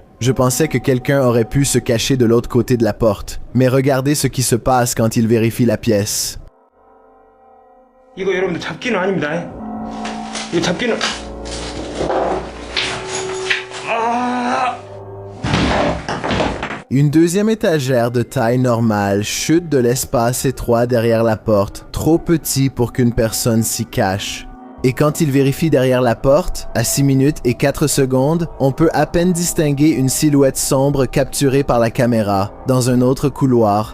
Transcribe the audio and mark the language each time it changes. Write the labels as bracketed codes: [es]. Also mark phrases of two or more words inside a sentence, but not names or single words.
[fr] Je pensais que quelqu'un aurait pu se cacher de l'autre côté de la porte. Mais regardez ce qui se passe quand il vérifie la pièce. [ko] 이거 여러분들 잡기는 아닙니다. 이거 잡기는. [fr] Une deuxième étagère de taille normale chute de l'espace étroit derrière la porte, trop petit pour qu'une personne s'y cache. Et quand il vérifie derrière la porte, à 6 minutes et 4 secondes, on peut à peine distinguer une silhouette sombre capturée par la caméra, dans un autre couloir.